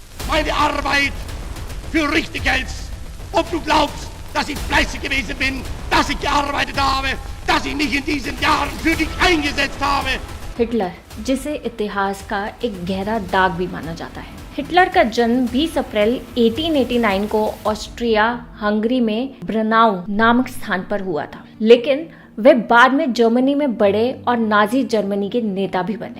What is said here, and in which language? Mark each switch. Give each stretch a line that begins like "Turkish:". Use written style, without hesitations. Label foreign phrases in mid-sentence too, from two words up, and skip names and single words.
German: meine Arbeit für richtig hältst, ob du glaubst, dass ich fleißig gewesen bin, dass ich gearbeitet habe, dass ich mich in diesen Jahren für dich eingesetzt habe.
Hindi: हिटलर, जिसे इतिहास का एक गहरा दाग भी माना जाता है। हिटलर का जन्म 20 अप्रैल 1889 को ऑस्ट्रिया हंगरी में ब्रनाउ नामक स्थान पर हुआ था, लेकिन वे बाद में जर्मनी में बढ़े और नाजी जर्मनी के नेता भी बने।